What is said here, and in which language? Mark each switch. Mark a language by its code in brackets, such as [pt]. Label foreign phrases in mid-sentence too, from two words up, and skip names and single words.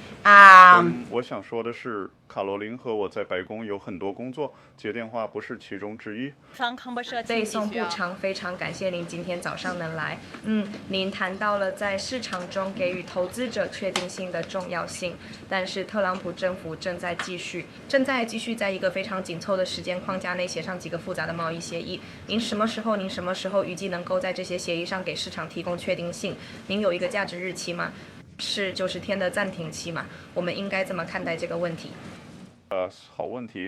[zh] 我想說的是，卡羅琳和我在白宮有很多工作，接電話不是其中之一。背诵不長，非常感謝您今天早上能來。您談到了在市場中給予投資者確定性的重要性，但是特朗普政府正在繼續在一個非常緊湊的時間框架內寫上幾個複雜的貿易協議。您什麼時候預計能夠在這些協議上給市場提供確定性？您有一個價值日期嗎？是90天的暫停期嘛？我們應該怎麼看待這個問題？好問題。